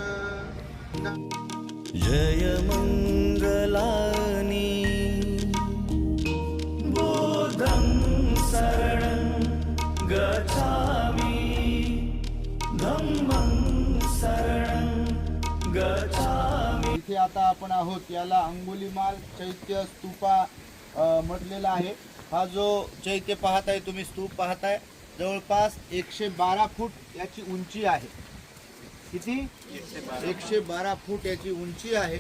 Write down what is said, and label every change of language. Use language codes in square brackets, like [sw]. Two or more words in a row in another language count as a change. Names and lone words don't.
[pi] जय मंगलानि बोधं शरणं गच्छामि धम्मं शरणं गच्छामि। [mr] इथे आता आपण आहोत याला अंगुलीमाल चैत्य स्तूपा म्हटलेला आहे। हा जो चैत्य पाहताय तुम्ही स्तूप पाहताय जवळपास 112 फूट याची उंची आहे। किती 112 फूट याची उंची आहे।